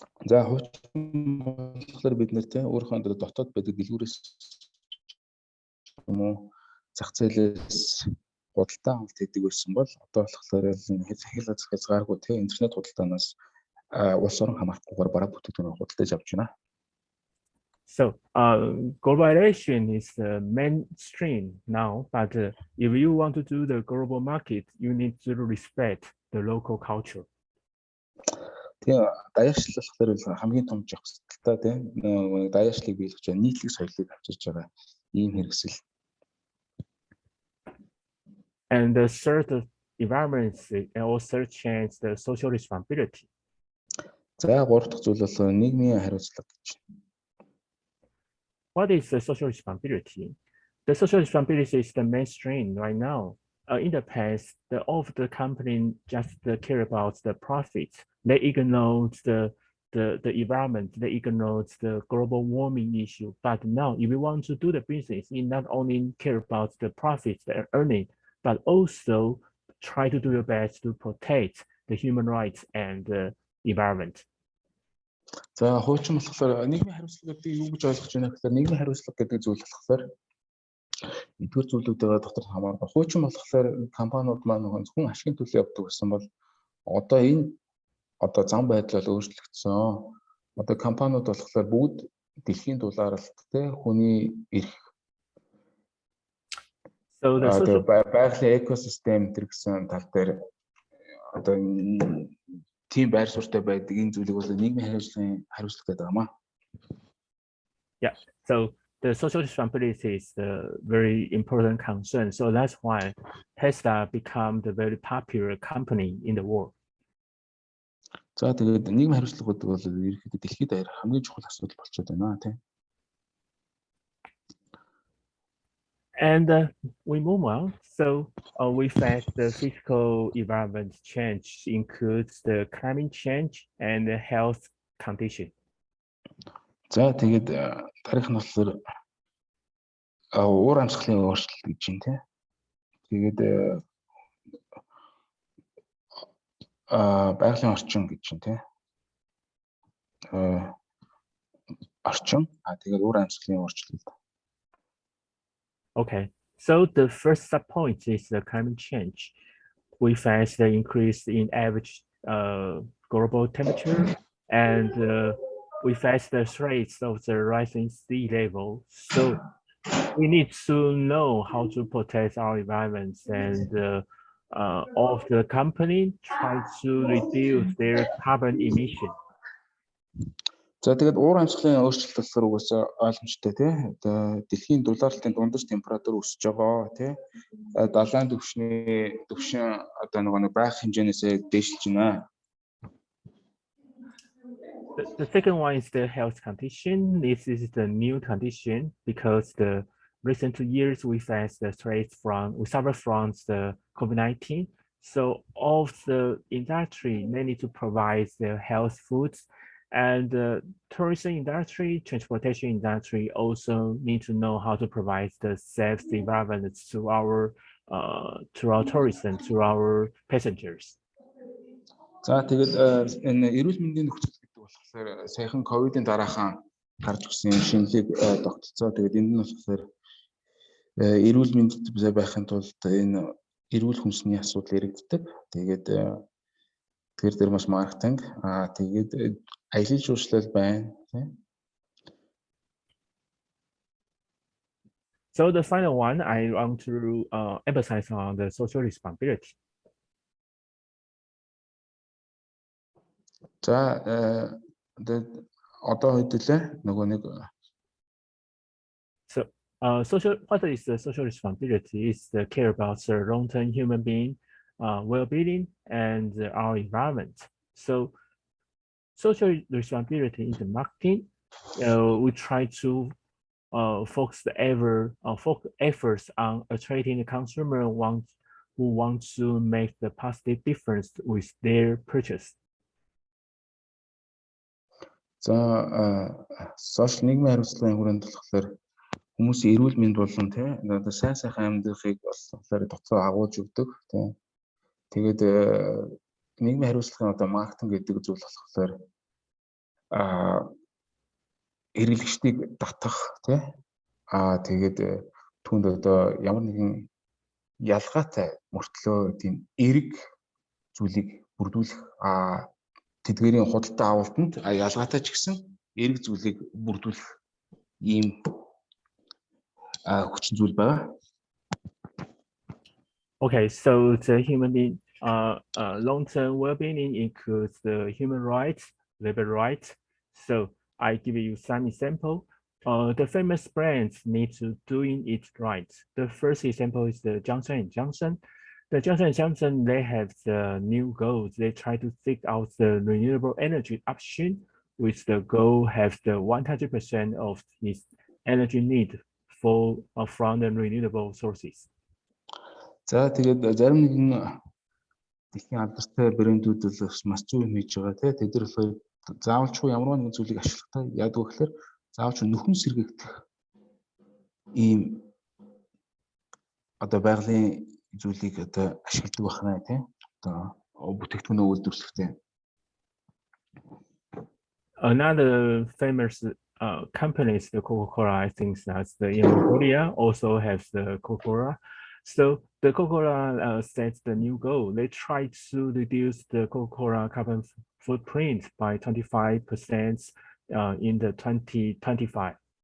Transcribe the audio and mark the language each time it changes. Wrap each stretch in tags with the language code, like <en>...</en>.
<mn>За хуучлаар бид нэр тийм өөрийнхөө дотоод байдаг дэлгүүрээс юм уу зах зээлээс худалдаа авалт хийдэг байсан бол одоо болохоор хязгаар хязгааргүй тийм интернет худалдаанаас улс орон хамаарахгүйгээр бараг бүтээгдэхүүн худалдаж авч байна.</mn> <en>So globalization is the mainstream now, but if you want to do the global market, you need to respect the local culture.</en> <mn>Тийм даяарчлал болохоор хамгийн том жагсалттай тийм даяарчлалыг биелгэж байгаа нийтлэг соёлыг авчирч байгаа ийм хэрэгсэл.</mn> <en>And the third environment also change the social responsibility.</en> <mn>За гурав дахь зүйл бол нийгмийн хариуцлага гэж.</mn> <en>What is the social responsibility? The social responsibility is the mainstream right now. In the past, all of the company just care about the profit. They ignore the the environment, they ignore the global warming issue. But now, if we want to do the business, we not only care about the profits they're earning, but also try to do your best to protect the human rights and the environment.</en> <mn>За хуучин болохоор нийгмийн хариуцлага гэдэг юу гэж ойлгож байна гэхээр нийгмийн хариуцлага гэдэг зүйл болохоор эдгээр зүйлүүдээ дотор хамаардаг. Хуучин болохоор компаниуд маань зөвхөн ашигын төлөө явдаг гэсэн бол одоо энэ зам байдал бол өөрчлөгдсөн. Одоо компаниуд болохоор бүгд дэлхийн дулаалалттай хүний эрх байгалийн экосистем гэсэн тал дээр одоо тийм байр суурьтай байдаг энэ зүйлийг бол нийгмийн хариуцлага гэдэг юм аа.</mn> <en>Yeah, so the social responsibility is a very important concern. So that's why Tesla become the very popular company in the world.</en> <mn>За тэгээд нийгмийн хариуцлага гэдэг бол ерөнхийдөө дэлхийд даяар хамгийн чухал асуудал болчиход байна тийм.</mn> <en>And we move on. So we face the physical environment change includes the climate change and the health condition.</en> <mn>За тэгээд дараах нь болохоор уур амьсгалын өөрчлөлт гэж байна тийм. Тэгээд байгалийн орчин гэж байна тийм. Орчин тэгээд уур амьсгалын өөрчлөлт.</mn> <en>Okay, so the first subpoint is the climate change. We face the increase in average global temperature, and we face the threats of the rising sea level. So we need to know how to protect our environment, and all of the company try to reduce their carbon emission.</en> <mn>За тэгээд уур амьсгалын өөрчлөлт болохоор угаасаа ойлгомжтой тийм. Одоо дэлхийн дулаалалтын дундаж температур өсөж байгаа тийм. Далайн түвшин одоо нэг байх хэмжээнээс дээшилж байна.</mn> <en>The second one is the health condition. This is the new condition because the recent 2 years we face the threats we suffer from the COVID-19. So all of the industry, they need to provide the health foods. And the tourism industry, transportation industry also need to know how to provide the safe environment to our tourism, to our passengers.</en> <mn>За тэгээд энэ эрүүл мэндийн нөхцөл гэдэг болохоор саяхан ковидын дараахан гарч ирсэн шинэлэг тогтолцоо. Тэгээд энд нь болохоор эрүүл мэндэд байхын тулд энэ эрүүл хүнсний асуудал яригддаг. Тэгээд тэр дээр маш маркетинг тэгээд аялал жуулчлал байна тийм.</mn> <en>So the final one, I want to emphasize on the social responsibility.</en> <mn>За одоо хэдүүлээ нөгөө нэг.</mn> <en>So what is the social responsibility? Is the care about the long-term human being well-being and our environment. So social responsibility in the marketing, we try to focus efforts on attracting the consumer who want to make the positive difference with their purchase.</en> <mn>За social нийгмийн хариуцлагын хүрээнд болохоор хүмүүсийн эрүүл мэнд болон тийм одоо сайн сайхан амьдрахыг болохоор доцоо агуулж өгдөг тийм. Тэгээд нийгмийн хариуцлагын одоо маркетинг гэдэг зүйл болохоор хэрэглэгчдийг татах тийм. Тэгээд түүнд одоо ямар нэгэн ялгаатай мөртлөө тийм эрг зүйлийг бүрдүүлэх тэдгээрийн худалдаа авалтанд ялгаатай ч гэсэн эрг зүйлийг бүрдүүлэх ийм хүчин зүйл байгаа.</mn> <en>Okay, so the human being long-term well-being includes the human rights, labor rights. So I give you some example. The famous brands need to doing it right. The first example is the Johnson & Johnson. The Johnson & Johnson, they have the new goals. They try to seek out the renewable energy option, with the goal have the 100% of its energy need from the renewable sources.</en> <mn>За тэгээд зарим нэгэн дэлхийн алдартай брэндүүд бол маш зөв хийж байгаа тийм. Тэд нар болохоор заавалчгүй ямар нэгэн зүйлийг ашиглахдаа яадаг вэ гэхээр заавалчгүй нөхөн сэргийгдэх ийм одоо байгалийн зүйлийг одоо ашигладаг байна тийм одоо бүтээгдэхүүнөө үйлдвэрлэхдээ.</mn> <en>Another famous company is the Coca-Cola. I think that's in Mongolia also has the Coca-Cola. So the Coca-Cola sets the new goal. They try to reduce the Coca-Cola carbon footprint by 25% in the 2025.</en>